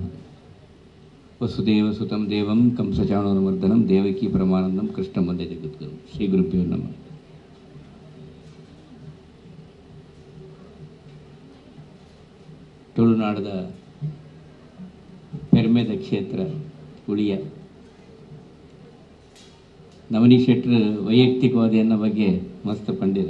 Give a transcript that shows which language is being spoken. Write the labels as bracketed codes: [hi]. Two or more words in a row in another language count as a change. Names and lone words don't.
[sa] ವಸುದೇವ ಸುತಂ ದೇವಂ ಕಂಸಚಾಣೂರಮರ್ದನಂ ದೇವಕಿ ಪರಮಾನಂದಂ ಕೃಷ್ಣ ಮಧ್ಯ ಜಗದ್ಗುರು. ಶ್ರೀ ಗುರುಭ್ಯೋ ನಮಃ. [tcy] ತುಳುನಾಡದ ಪೆರ್ಮೆದ ಕ್ಷೇತ್ರ ಉಳಿಯ ನವನಿ ಶೆಟ್ರು ವೈಯಕ್ತಿಕವಾದ ಎನ್ನ ಬಗ್ಗೆ ಮಸ್ತ್ ಪಂಡಿರು.